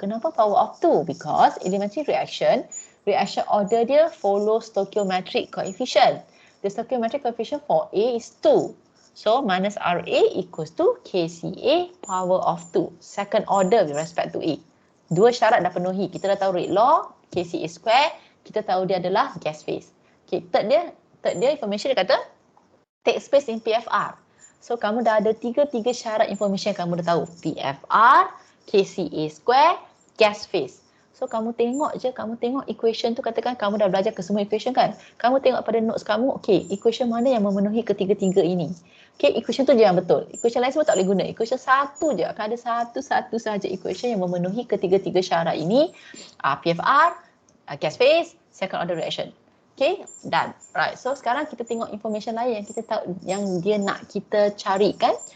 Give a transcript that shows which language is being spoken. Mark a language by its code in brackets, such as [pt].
[en] Kenapa power of 2? Because elementary reaction order dia follow stoichiometric coefficient. The stoichiometric coefficient for A is 2. So minus RA equals to KCA power of 2. Second order with respect to A. [ms] Dua syarat dah penuhi. Kita dah tahu rate law, KCA square, kita tahu dia adalah gas phase. Okay, third dia information dia kata takes place in PFR. So kamu dah ada tiga syarat information yang kamu dah tahu. PFR, KCA square, gas phase. So kamu tengok equation tu, katakan kamu dah belajar ke semua equation kan. Kamu tengok pada notes kamu, okay, equation mana yang memenuhi ketiga-tiga ini. Okay, equation tu je yang betul. Equation lain semua tak boleh guna. Equation satu je. Akan ada satu sahaja equation yang memenuhi ketiga-tiga syarat ini. PFR, gas phase, second order reaction. [en] Okay, done. Right. [ms] So sekarang kita tengok information lain yang kita tahu, yang dia nak kita cari kan.